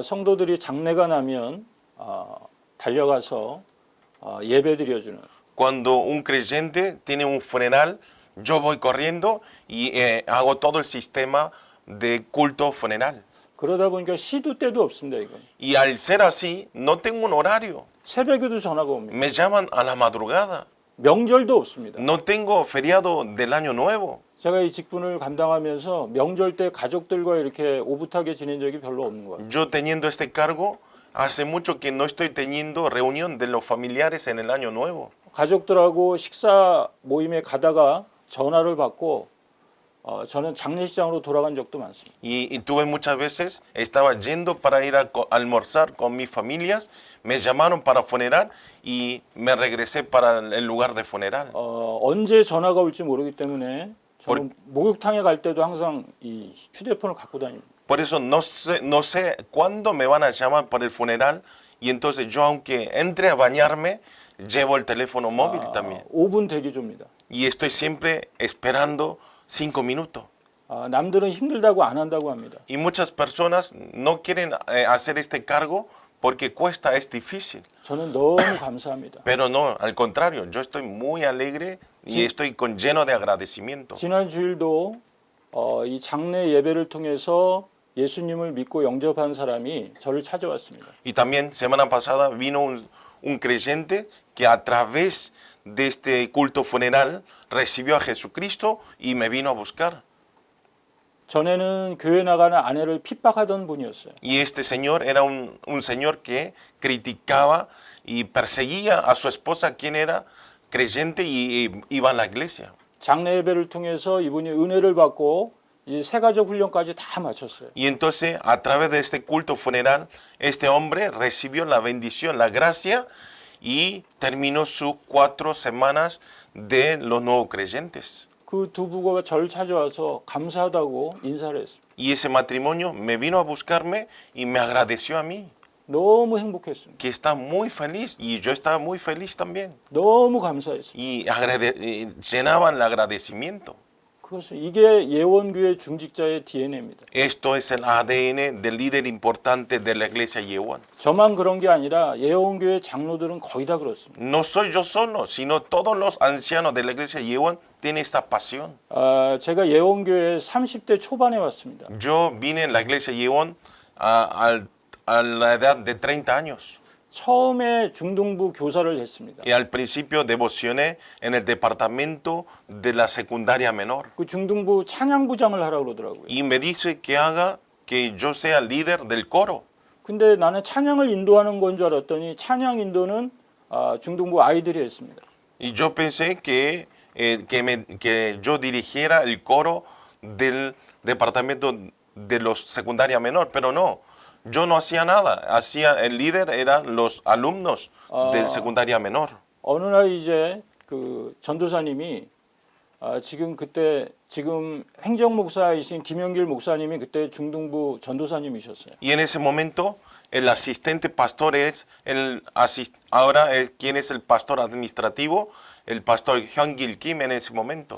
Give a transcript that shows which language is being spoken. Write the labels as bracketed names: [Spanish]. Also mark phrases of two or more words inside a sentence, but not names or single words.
[Korean] 성도들이 장례가 나면 달려가서 예배 드려주는. [Spanish] Cuando un creyente tiene un funeral, yo voy corriendo y hago todo el sistema de culto funeral. [Korean] 그러다 보니까 시도 때도 없습니다. 이건. [Spanish] Y al ser así, no tengo un horario. [Korean] 새벽에도 전화가 옵니다. [Spanish] Me llaman a la madrugada. [Korean] 명절도 없습니다. [Spanish] No tengo feriado del año nuevo. [Korean] 제가 이 직분을 감당하면서 명절 때 가족들과 이렇게 오붓하게 지낸 적이 별로 없는 거예요. [Spanish] Yo teniendo este cargo, hace mucho que no estoy teniendo reunión de los familiares en el año nuevo. [Korean] 가족들하고 식사 모임에 가다가 전화를 받고 저는 장례식장으로 돌아간 적도 많습니다. [Spanish] Y tuve muchas veces, estaba yendo para ir a almorzar con mis familias, me llamaron para funeral y me regresé para el lugar de funeral. [Korean] 언제 전화가 올지 모르기 때문에 저는 목욕탕에 갈 때도 항상 이 휴대폰을 갖고 다닙니다. [Spanish] Por eso no sé cuándo me van a llamar para el funeral y entonces yo aunque entre a bañarme, llevo el teléfono móvil también. [Korean] 5분 대기조입니다. [Spanish] Y estoy siempre esperando 5 minutos. [Korean] 남들은 힘들다고 안 한다고 합니다. [Spanish] Y muchas personas no quieren hacer este cargo porque cuesta, es difícil. [Korean] 저는 너무 감사합니다. [Spanish] Pero no, al contrario, yo estoy muy alegre y Sí. estoy lleno de agradecimiento. [Korean] 지난 주일도 이 장례 예배를 통해서 예수님을 믿고 영접한 사람이 저를 찾아왔습니다. [Spanish] Y también semana pasada vino un creyente que a través de este culto funeral recibió a Jesucristo y me vino a buscar. [Korean] 전에는 교회 나가는 아내를 핍박하던 분이었어요. [Spanish] Y este señor era un señor que criticaba y perseguía a su esposa, quien era creyente y iba a la iglesia. [Korean] 장례 예배를 통해서 이분이 은혜를 받고 이제 새가족 훈련까지 다 마쳤어요. [Spanish] Y entonces, a través de este culto funeral, este hombre recibió la bendición, la gracia y terminó sus 4 semanas de los nuevos creyentes. [Korean] 그 두 부부가 저를 찾아와서 감사하다고 인사를 했습니다. [Spanish] Y ese matrimonio me vino a buscarme y me agradeció a mí, [Korean] 너무 행복했습니다. [Spanish] que está muy feliz y yo estaba muy feliz también. [Korean] 너무 감사했습니다. [Spanish] Y llenaban el agradecimiento. [Korean] 그것은 이게 예원교회 중직자의 DNA입니다. [Spanish] Esto es el ADN del líder importante de la iglesia Yehuan. [Korean] 저만 그런 게 아니라 예원교회 장로들은 거의 다 그렇습니다. [Spanish] No soy yo solo, sino todos los ancianos de la iglesia Yehuan tienen esta pasión. [Korean] 제가 예원교회 30대 초반에 왔습니다. [Spanish] Yo vine en la iglesia Yehuan a la edad de 30 años. [Korean] 처음에 중등부 교사를 했습니다. [Spanish] Y al principio devocioné en el departamento de la secundaria menor. [Korean] 그 중등부 찬양부장을 하라고 그러더라고요. [Spanish] Y me dice que yo sea líder del coro. [Korean] 근데 나는 찬양을 인도하는 건 줄 알았더니 찬양 인도는 중등부 아이들이 했습니다. [Spanish] Y yo pensé que yo dirigiera el coro del departamento de los secundaria menor, pero no. Yo no hacía nada. El líder eran los alumnos del secundaria menor. [Korean] 어느 날 이제 그 전도사님이 지금 행정 목사이신 김영길 목사님이 그때 중등부 전도사님이셨어요. [Spanish] Y en ese momento el asistente pastor ahora quien es el pastor administrativo, el pastor Hyung-gil Kim en ese momento.